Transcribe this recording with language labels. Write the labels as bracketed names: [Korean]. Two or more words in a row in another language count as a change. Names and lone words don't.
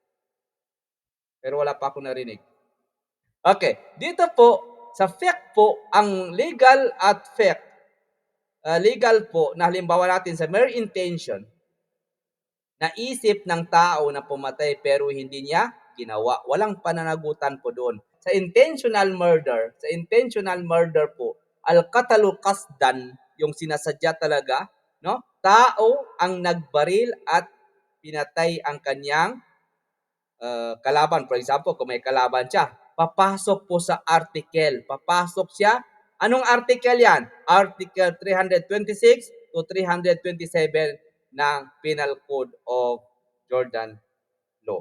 [Filipino] Pero wala pa ako narinig. Okay, dito po, sa fiqh po, ang legal at fiqh, legal po, na halimbawa natin sa [English] mere intention, [Filipino] naisip ng tao na pumatay pero hindi niya ginawa. Walang pananagutan po doon. Sa intentional murder po, [Arabic] القتل قصدا, [Filipino] yung sinasadya talaga, no? Tao ang nagbaril at pinatay ang kanyang kalaban. [English] For example, [Filipino] kung may kalaban siya, papasok po sa article. Papasok siya. Anong article yan? Article 326 to 327 ng Penal Code of Jordan Law.